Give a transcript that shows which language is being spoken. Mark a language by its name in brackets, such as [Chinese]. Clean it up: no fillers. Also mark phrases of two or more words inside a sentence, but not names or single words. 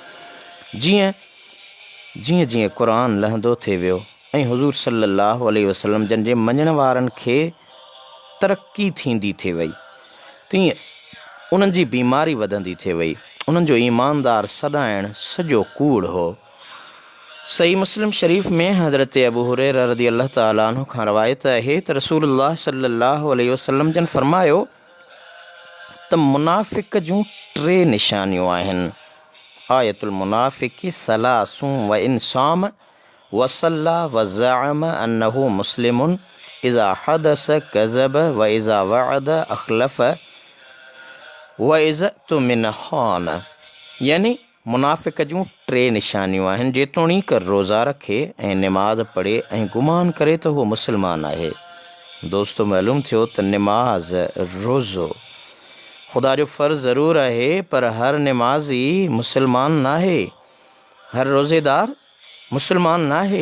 [Sindhi] जीअं जीअं क़ुरान लहंदो थिए वियो ऐं हुज़ूर [Arabic] صلى الله عليه وسلم [Sindhi] जन जे मञण वारनि खे तरक़ी थींदी थी वई तीअं उन्हनि जी बीमारी वधंदी थी वई उन्हनि जो ईमानदार सॾाइणु सॼो कूड़ हो। सही मुस्लिम शरीफ़ में हज़रत अबू हुरैरा [Arabic] رضي الله تعالى عنه [Sindhi] खां रवायत आहे त रसूलुल्लाह [Arabic] صلى الله عليه وسلم [Sindhi] जन फ़रमायो त मुनाफ़िक़ जूं 3 निशानियूं आहिनि। [Arabic] آية المنافق ثلاث وإن صام وصلى وزعم أنه مسلم إذا حدث كذب وإذا وعد أخلف وإذا اؤتمن خان. [Sindhi] यानी मुनाफ़िक़ जूं 3 निशानियूं आहिनि जेतोणीक रोज़ा रखे ऐं निमाज़ पढ़े ऐं गुमान करे त उहो मुस्लमान आहे। दोस्तो मालूम थियो त निमाज़ रोज़ो ख़ुदा जो फ़र्ज़ु ज़रूरु आहे पर हर निमाज़ी मुस्लमान नाहे हर रोज़ेदार मुस्लमान नाहे।